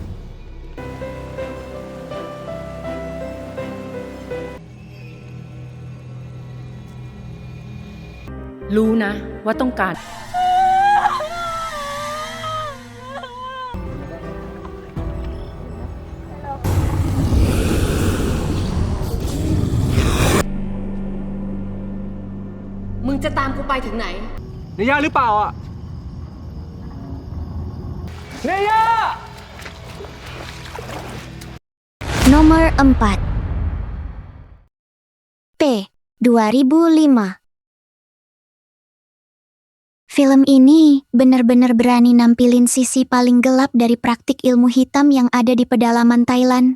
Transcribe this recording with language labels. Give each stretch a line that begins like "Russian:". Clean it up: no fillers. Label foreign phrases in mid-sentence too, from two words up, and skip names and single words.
Thai: รู้นะว่าต้องการ มึงจะตามกูไปถึงไหน เนย่าหรือเปล่าอ่ะ เนย่า
Indonesian: Nomor 4. P. 2005. Film ini benar-benar berani nampilin sisi paling gelap dari praktik ilmu hitam yang ada di pedalaman Thailand.